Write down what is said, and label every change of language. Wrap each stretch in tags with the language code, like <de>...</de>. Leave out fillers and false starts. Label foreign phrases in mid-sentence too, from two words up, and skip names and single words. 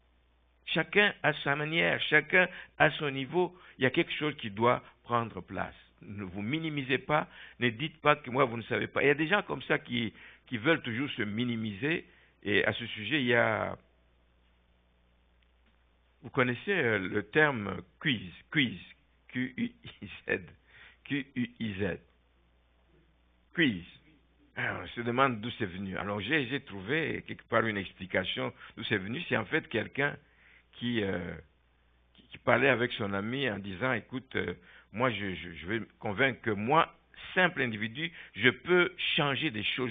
<fr>Chacun à sa manière, chacun à son niveau, il y a quelque chose qui doit prendre place. Ne vous minimisez pas. Ne dites pas que moi, vous ne savez pas. Il y a des gens comme ça qui veulent toujours se minimiser. Et à ce sujet, il y a... Vous connaissez le terme quiz. Quiz. Q-U-I-Z. Q-U-I-Z. Quiz. Alors, on se demande d'où c'est venu. Alors, j'ai trouvé quelque part une explication d'où c'est venu. C'est en fait quelqu'un qui parlait avec son ami en disant, écoute, moi, je vais me convaincre que moi, simple individu, je peux changer des choses.</fr>